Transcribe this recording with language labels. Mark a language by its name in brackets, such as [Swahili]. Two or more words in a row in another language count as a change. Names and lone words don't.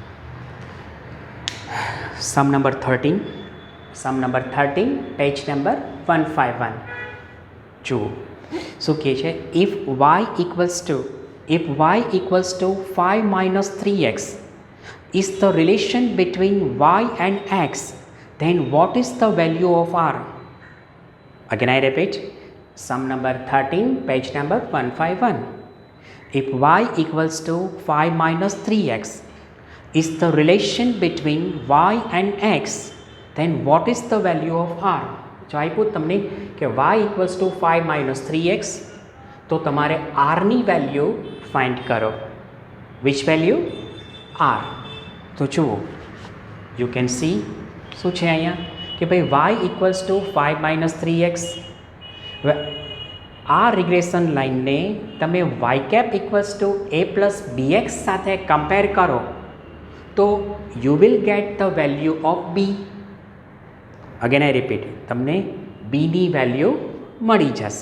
[English] Sum number 13, sum number 13 page number 151. [Gujarati] જુઓ શું કહે છે. [English] ઇફ y equals to 5 minus 3x is the relation between y and x, then what is the value of r? Again I repeat, sum number 13 page number 151. If y equals to 5 minus 3x is the relation between y and x, then what is the value of r? [Gujarati] જો આપ્યું તમને કે [English] y equals to 5 minus 3x, [Gujarati] તો તમારે r ની વેલ્યુ ફાઇન્ડ કરો. [English] which value? r. [Gujarati] તો જુઓ, [English] you can see [Gujarati] શું છે અહીંયા કે ભાઈ [English] y equals to 5 minus 3x. [Gujarati] આ રિગ્રેશન લાઇનને તમે [English] y cap equals to a plus bx [Gujarati] સાથે કમ્પેર કરો તો [English] you will get the value of b. again I repeat, [Gujarati] તમને બીની વેલ્યુ મળી જશે.